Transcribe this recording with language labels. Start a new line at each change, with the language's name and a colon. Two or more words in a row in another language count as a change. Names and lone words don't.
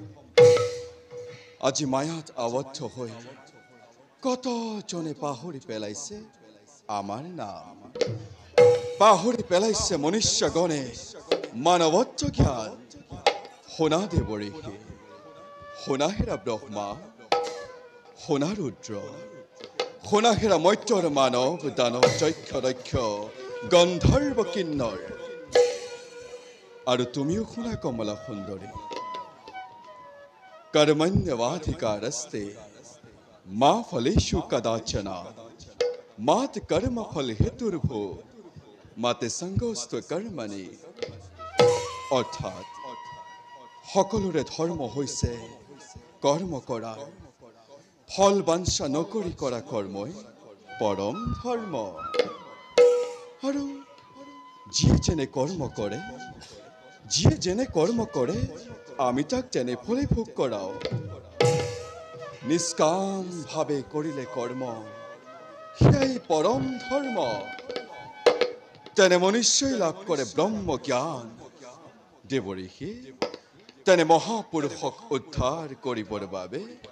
Assamese: আজি মায়াত আবদ্ধ হৈ কতজনে পাহৰি পেলাইছে আমাৰ নাম পাহৰি পেলাইছে মনুষ্যগণে মানৱত্ব জ্ঞান শুনা দেৱঋষি শুনা হেৰা ব্ৰহ্মা শুনা ৰুদ্ৰ শুনা হেৰা মৰ্ত্যৰ মানৱ দানৱ যক্ষ দক্ষ গন্ধৰ্ব কিন্নৰ আৰু তুমিও শুনা কমলা সুন্দৰী
Sanskrit: कर्मण्यवाधिकारस्ते मा फलेषु कदाचन मात कर्म फल हेतुर्भो माते संगोस्तु कर्मणि
Assamese: অৰ্থাৎ সকলোৰে ধৰ্ম হৈছে কৰ্ম কৰা ফল বাঞ্ছা নকৰি কৰা কৰ্মই পৰম ধৰ্ম আৰু যিয়ে যেনে কৰ্ম কৰে আমি তাক তেনে ফলে ভোগ কৰাও নিষ্কাম ভাৱে কৰিলে কৰ্ম সেই পৰম ধৰ্ম তেনে মনুষ্যই লাভ কৰে ব্ৰহ্ম জ্ঞান দেৱঋষি তেনে মহাপুৰুষক উদ্ধাৰ কৰিবৰ বাবে